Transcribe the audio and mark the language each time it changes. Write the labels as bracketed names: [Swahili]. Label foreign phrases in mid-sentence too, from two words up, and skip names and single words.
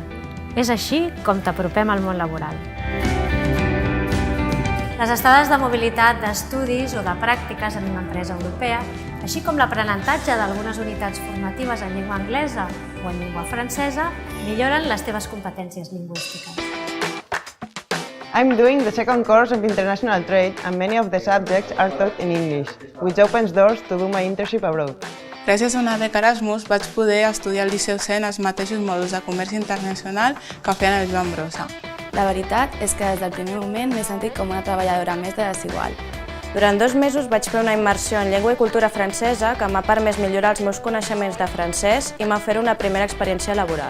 [Catalan] És així com t'apropem al món laboral. Les estades de mobilitat d'estudis o de pràctiques en una empresa europea, així com l'aprenentatge d'algunes unitats formatives en llengua anglesa o en llengua francesa, milloren les teves competències lingüístiques. [English] I'm doing the second course of International Trade and many of the subjects are taught in English, which opens doors to do my internship abroad. [Catalan] Gràcies a una beca Erasmus vaig poder estudiar al Liceu C en els mateixos mòduls de comerç internacional que feien el Joan Brossa. La veritat és que des del primer moment m'he sentit com una treballadora més de Desigual. Durant 2 mesos vaig fer una immersió en llengua i cultura francesa que m'ha permès millorar els meus coneixements de francès i m'ha fet una primera experiència laboral.